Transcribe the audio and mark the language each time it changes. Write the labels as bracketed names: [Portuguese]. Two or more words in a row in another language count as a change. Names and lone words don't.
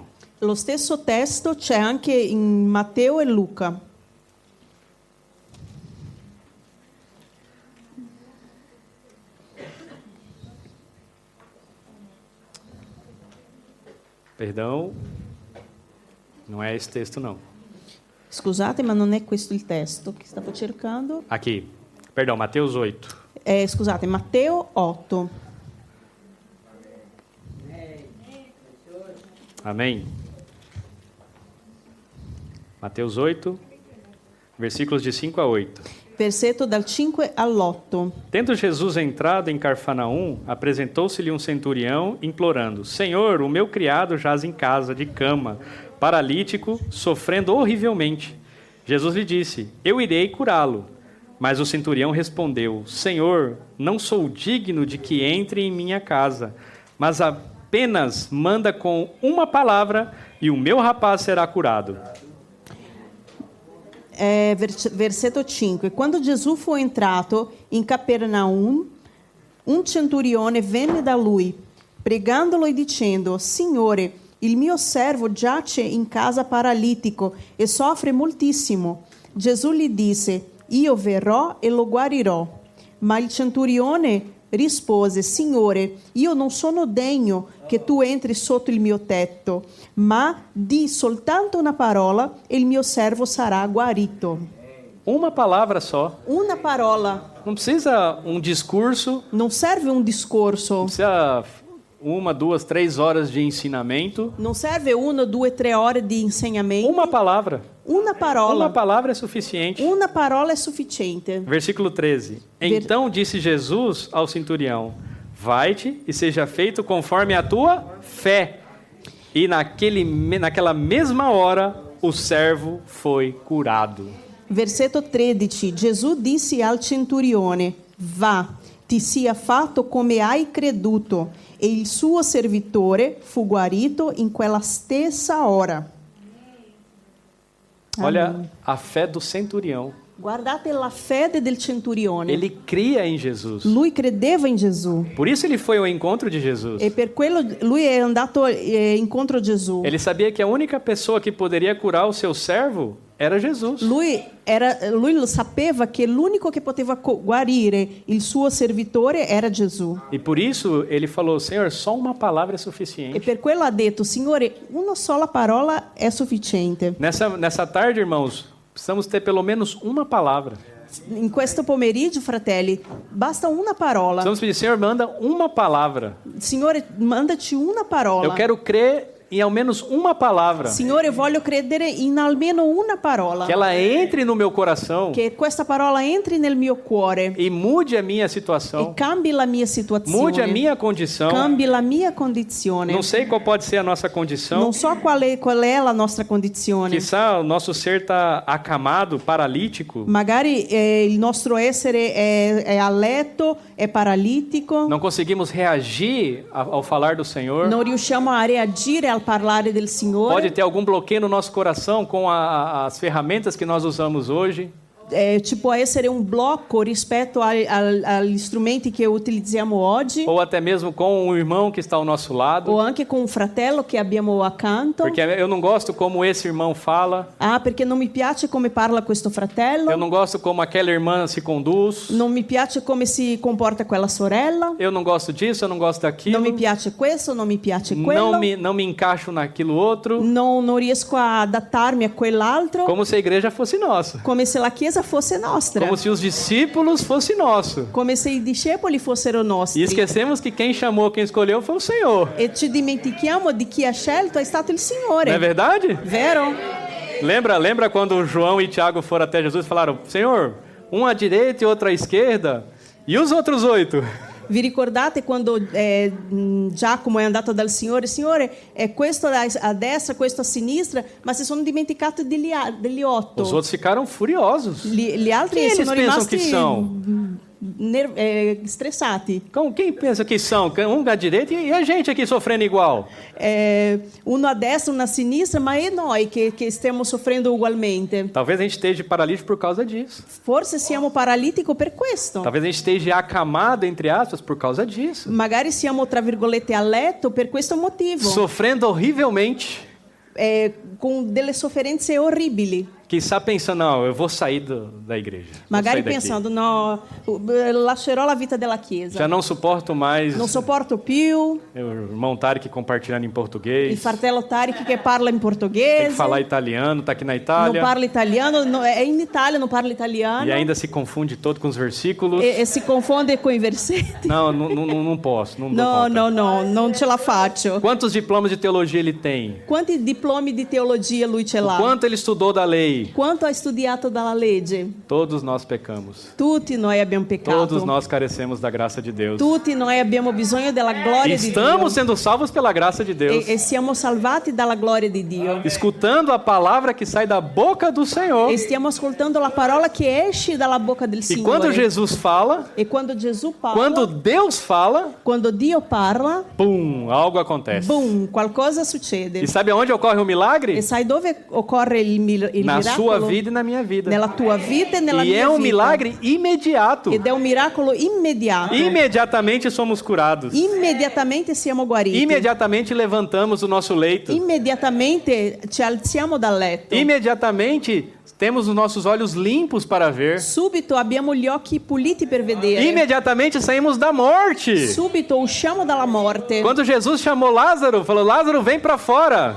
[Italian] Lo stesso testo c'è anche in Matteo e Luca. [Portuguese] Perdão, não é esse texto não. [Italian] Scusate, ma non è questo il testo che stavo cercando. [Portuguese] Aqui, perdão, Mateus 8. [Italian] Scusate, Matteo 8. [Portuguese] Amém? Mateus 8, versículos de 5 a 8. [Italian] Versetto dal 5 all'8. [Portuguese] Tendo Jesus entrado em Carfanaum, apresentou-se-lhe um centurião, implorando: Senhor, o meu criado jaz em casa, de cama, paralítico, sofrendo horrivelmente. Jesus lhe disse: Eu irei curá-lo. Mas o centurião respondeu: Senhor, não sou digno de que entre em minha casa, mas apenas manda com uma palavra e o meu rapaz será curado. [Italian] Versetto 5. Quando Gesù fu entrato in Capernaum, un centurione venne da lui, pregandolo e dicendo: Signore, il mio servo giace in casa paralitico e soffre moltissimo. Gesù gli disse: Io verrò e lo guarirò. Ma il centurione rispose: Signore, io non sono degno che tu entri sotto il mio tetto, ma di soltanto una parola e il mio servo sarà guarito. [Portuguese] Uma palavra só. [Italian] Una parola. [Portuguese] Não precisa um discurso, [Italian] Non serve un discorso, [Portuguese] não precisa 1, 2, 3 horas de ensinamento. [Italian] non serve 1, 2, 3 ore di insegnamento. [Portuguese] Uma palavra. [Italian] Una parola. [Portuguese] Uma palavra é suficiente. [Italian] Una parola è sufficiente. [Portuguese] Versículo 13. Então disse Jesus ao centurião: Vai-te e seja feito conforme a tua fé. E naquela mesma hora o servo foi curado. [Italian] Versetto 13. Gesù disse al centurione: Va, ti sia fatto come hai creduto. E il suo servitore fu guarito in quella stessa hora. [Portuguese] Olha a fé do centurião. [Italian] Guardate la fede del centurione. [Portuguese] Ele cria em Jesus. [Italian] Lui credeva in Gesù. [Portuguese] Por isso ele foi ao encontro de Jesus. [Italian] E per quello lui è andato incontro a Gesù. [Portuguese] Ele sabia que a única pessoa que poderia curar o seu servo era Jesus. [Italian] Lui lo sapeva che l'unico che poteva guarire il suo servitore era Gesù. [Portuguese] E por isso ele falou: Senhor, só uma palavra é [Italian] E [Portuguese] suficiente. [Italian] per quello ha detto: Signore, una sola parola è sufficiente. [Portuguese] Nessa tarde, irmãos, precisamos ter pelo menos uma palavra. [Italian] In questo pomeriggio, fratelli, basta una parola. [Portuguese] Precisamos pedir: Senhor, manda uma palavra. [Italian] Signore, mandaci una parola. [Portuguese] Eu quero crer em ao menos uma palavra. [Italian] Signore, voglio credere in almeno una parola. [Portuguese] Que ela entre no meu coração [Italian] Che questa parola entri nel mio cuore [Portuguese] e mude a minha [Italian] e [Portuguese] situação, [Italian] cambi la mia situazione. [Portuguese] mude a minha condição. [Italian] Cambi la mia condizione. [Portuguese] Não sei qual pode ser a nossa condição. [Italian] Non so qual è la nostra condizione. [Portuguese] Quizá o nosso ser está acamado, paralítico. [Italian] Magari il nostro essere è a letto, è paralitico. [Portuguese] Não conseguimos reagir ao falar do Senhor. [Italian] Non riusciamo a reagire al al parlare del Signore. [Portuguese] Pode ter algum bloqueio no nosso coração com as ferramentas que nós usamos hoje. [Italian] Ci può essere un blocco rispetto agli strumenti che utilizziamo oggi, [Portuguese] Ou até mesmo com um irmão que está ao nosso lado. [Italian] o anche con un fratello che abbiamo accanto. [Portuguese] Porque eu não gosto como esse irmão fala. [Italian] Ah, perché non mi piace come parla questo fratello, [Portuguese] Eu não gosto como aquela irmã se conduz. [Italian] non mi piace come si comporta quella sorella, [Portuguese] Eu não gosto disso, eu não gosto daquilo. [Italian] non mi piace questo, non mi piace quello, [Portuguese] Não me encaixo naquilo outro. [Italian] non riesco a adattarmi a quell'altro, [Portuguese] Como se a igreja fosse nossa. [Italian] come se la Chiesa fosse nostra, [Portuguese] Como se os discípulos fossem nossos. [Italian] come se i discepoli fossero [Portuguese] E [Italian] nostri. [Portuguese] esquecemos que quem chamou, quem escolheu foi o Senhor. [Italian] E ci dimentichiamo di chi ha scelto è stato il [Portuguese] Não é [Italian] Signore, [Portuguese] verdade? [Italian] vero? [Portuguese] Lembra quando João e Tiago foram até Jesus e falaram: Senhor, um à direita e outro à esquerda, e os outros 8? [Italian] Vi ricordate quando Giacomo è andato dal Signore, questo a destra, questo a sinistra, ma si sono dimenticati degli 8. [Portuguese] Os outros ficaram furiosos. [Italian] Gli altri [Portuguese] Quem eles [Italian] sono [Portuguese] pensam [Italian] rimasti [Portuguese] que são? [Italian] stressati. [Portuguese] Quem pensa que são? Um à direita e a gente aqui sofrendo igual. [Italian] Uno a destra, uno a sinistra, ma è noi che stiamo soffrendo ugualmente. [Portuguese] Talvez a gente esteja paralítico por causa disso. [Italian] Forse siamo paralitico per questo. [Portuguese] Talvez a gente esteja acamado, entre aspas, por causa disso. [Italian] Magari siamo, tra virgolette, a letto per questo motivo. [Portuguese] Sofrendo horrivelmente. [Italian] Con delle sofferenze orribili. [Portuguese] Que está pensando, não, eu vou sair da igreja. Vou [Italian] Magari [Portuguese] sair daqui. [Italian] pensando, no, lascerò la vita della Chiesa. [Portuguese] Já não suporto mais [Italian] Non sopporto più [Portuguese] o irmão Tarek compartilhando em [Italian] il [Portuguese] português. [Italian] fratello Tariq che parla in [Portuguese] Tem que [Italian] portoghese, [Portuguese] falar italiano, tá aqui na [Italian] non [Portuguese] Itália. [Italian] parla italiano, è in Italia, non parla italiano [Portuguese] E ainda se confunde todo com os versículos. [Italian] e si confonde con i versetti. [Portuguese] Não posso, não dou [Italian] No, [Portuguese] conta. [Italian] no, no, non ce la faccio. [Portuguese] Quantos diplomas de teologia ele tem? [Italian] Quanti diplomi di teologia lui ce l'ha? [Portuguese] Quanto ele estudou da lei? [Italian] Quanto ha studiato dalla legge? [Portuguese] Todos nós pecamos. [Italian] Tutti noi abbiamo peccato. [Portuguese] Todos nós carecemos da graça de Deus. [Italian] Tutti noi abbiamo bisogno della gloria di Dio. [Portuguese] Estamos sendo salvos pela graça de Deus. [Italian] E siamo salvati dalla gloria di Dio. [Portuguese] Escutando a palavra que sai da boca do Senhor. [Italian] E stiamo ascoltando la parola che esce dalla bocca del [Portuguese] E [Italian] Signore. [Portuguese] quando Jesus fala, [Italian] E quando Gesù parla, [Portuguese] quando Deus fala, [Italian] quando Dio parla, [Portuguese] pum, algo acontece. [Italian] boom, qualcosa succede. [Portuguese] E sabe aonde ocorre o milagre? [Italian] E sai dove occorre il [Portuguese] Na [Italian] miracolo? [Portuguese] sua vida e na minha vida. [Italian] Nella tua vita e nella [Portuguese] E [Italian] mia [Portuguese] é um [Italian] vita. [Portuguese] milagre imediato. [Italian] Ed è un miracolo immediato. [Portuguese] Imediatamente somos curados. [Italian] Immediatamente siamo guariti. [Portuguese] Imediatamente levantamos o nosso leito. [Italian] Immediatamente ci alziamo dal letto. [Portuguese] Imediatamente temos os nossos olhos limpos para ver. [Italian] Subito abbiamo gli occhi puliti per vedere. [Portuguese] Imediatamente saímos da morte. [Italian] Subito usciamo dalla morte. [Portuguese] Quando Jesus chamou Lázaro, falou: Lázaro, vem para fora.